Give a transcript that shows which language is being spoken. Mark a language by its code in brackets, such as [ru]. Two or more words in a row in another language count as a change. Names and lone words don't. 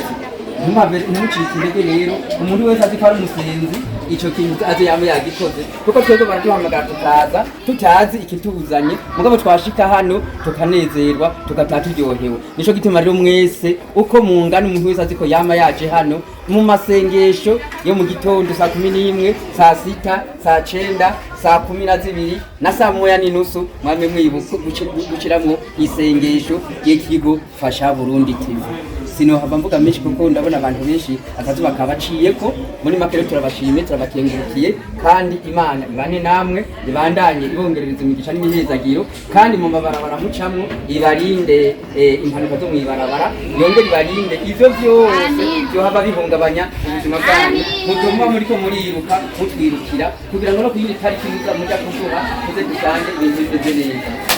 [rn] ntimucike intege rero umuntu wese azi ko ari umusenzi ico kintu azi yame yagikoze kuko twebwe baraduhamagara tukaza tutazi ikituzanye mugabo twashika hano tukanezerwa tugataha turyohewe nico gituma rero mwese uko mungana umuntu wese azi ko yama yaje hano mu masengesho yo mu gitondo saa 11 saa 6 saa 9 saa 12 na saa 1:30 mwame mwibuka guciramwo isengesho y'ikigo Fasha Burundi TV sino hava mvuga menshi kuko ndabona abantu benshi akazuba kabaciyeko muri makere turabashimye turabakengurukiye kandi Imana ibane namwe ibandanye ibongerereza imigisha n'imihezagiro kandi mu mabarabara mucamwe ibarinde impanuka zo mwibarabara yongere ibarinde ivyo byose byo haba bihungabanya ubuzima bwanyu mutumwa muri ko muriruka mutwirukira kugira ngo no kuyiri tariki muza mujya kuvuga kuze dusange ibintu bimeze neza